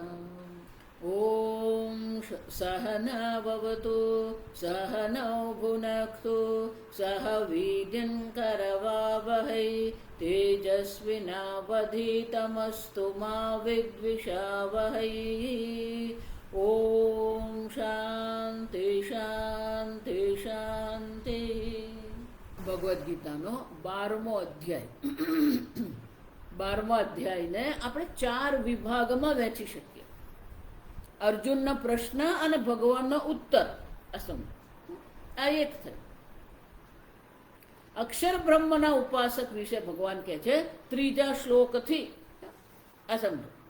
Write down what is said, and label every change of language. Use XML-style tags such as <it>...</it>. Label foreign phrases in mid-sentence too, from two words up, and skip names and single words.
<sa>ॐ सहना भवतु सहनौ भुनक्तु सह वीर्यं करवावहै तेजस्विनावधीतमस्तु मा विद्विषावहै। ॐ शांति शांति शांति।</sa> <gu>ભગવદ્ગીતાનો 12મો અધ્યાય 12મા અધ્યાયને આપણે 4 વિભાગમાં વહેંચી શકીએ. અર્જુનનો પ્રશ્ન અને ભગવાનનો ઉત્તર આ એક થયું. અક્ષર બ્રહ્મના ઉપાસક વિશે ભગવાન કહે છે ત્રીજા શ્લોકથી આ સમજો.</gu>